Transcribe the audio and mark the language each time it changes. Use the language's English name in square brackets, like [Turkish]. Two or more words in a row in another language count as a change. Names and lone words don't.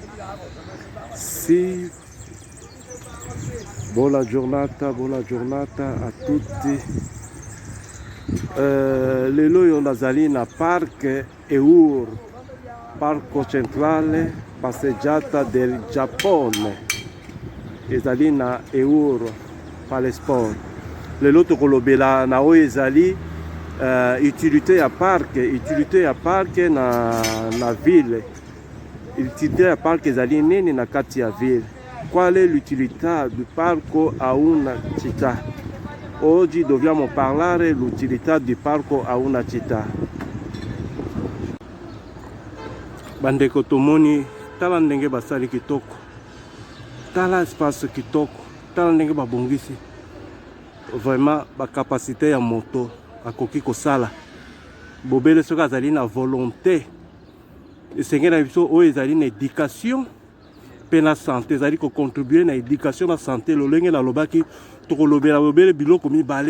[Italian] Si, buona giornata a tutti. [Lingala] Lelo yo nazali na parc Eur, [Italian] parco centrale passeggiata del Giappone. [Lingala] Ezali na Eur, pale sport. Lelo tokolobela na oyo ezali utilité ya parc na ville. Utilité ya parc ezali nini na kati ya ville. [Italian] Qual è l'utilità du parco a una città? Oggi dobbiamo parlare dell'utilità di parco a una città. [Lingala] Bandeko tomoni tala ndenge basali kitoko. Tala espace kitoko. Tala ndenge babongisi. Vraiment ba capacité ya moto akoki kosala. Bobele soka azali na volonté. Esengela biso oyo ezali na éducation pe na santé, ezali ko contribuer na éducation na santé lolenge na lobaki tokolobela bobele biloko mibale.